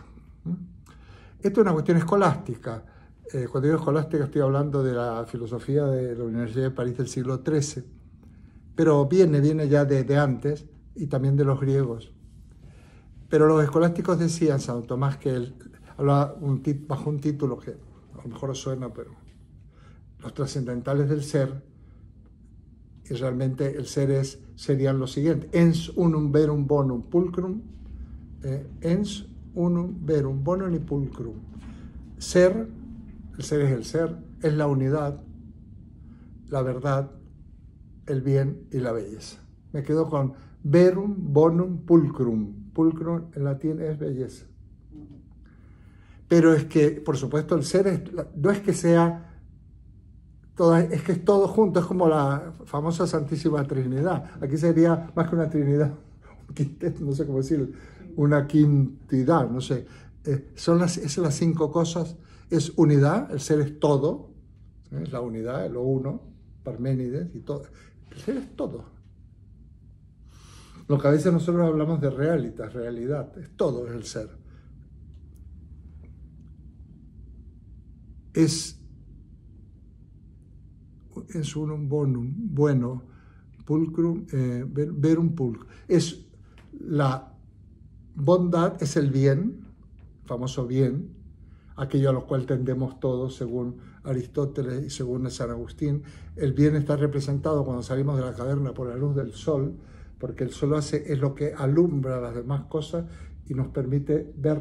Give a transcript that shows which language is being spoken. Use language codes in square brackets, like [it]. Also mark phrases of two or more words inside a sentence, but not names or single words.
[es] Esto es una cuestión escolástica. Cuando digo escolástica estoy hablando de la filosofía de la Universidad de París del siglo XIII, pero viene ya de antes y también de los griegos. Pero los escolásticos decían, Santo Tomás, que él hablaba bajo un título que a lo mejor os suena, pero los trascendentales del ser, y realmente el ser serían lo siguiente: [la] ens unum verum bonum pulcrum, ens unum verum bonum [es] y pulcrum. Ser, el ser es el ser, es la unidad, la verdad, el bien y la belleza. Me quedo con [la] verum bonum pulcrum. [es] Pulcrum en latín es belleza. Pero es que, por supuesto, el ser no es que sea es que es todo junto, es como la famosa Santísima Trinidad. Aquí sería más que una Trinidad, un quinteto, no sé cómo decirlo, una quintidad, no sé. Son las 5 cosas. Es unidad, el ser es todo, es la unidad, es lo uno, Parménides y todo. El ser es todo. Lo que a veces nosotros hablamos de realitas, realidad, es todo, es el ser. Es [la] unum bonum, [es] bueno, pulcrum, [la] verum pulcrum. [es] Es la bondad, es el bien, el famoso bien, aquello a lo cual tendemos todos según Aristóteles y según San Agustín. El bien está representado cuando salimos de la caverna por la luz del sol, porque el sol es lo que alumbra las demás cosas y nos permite verlas.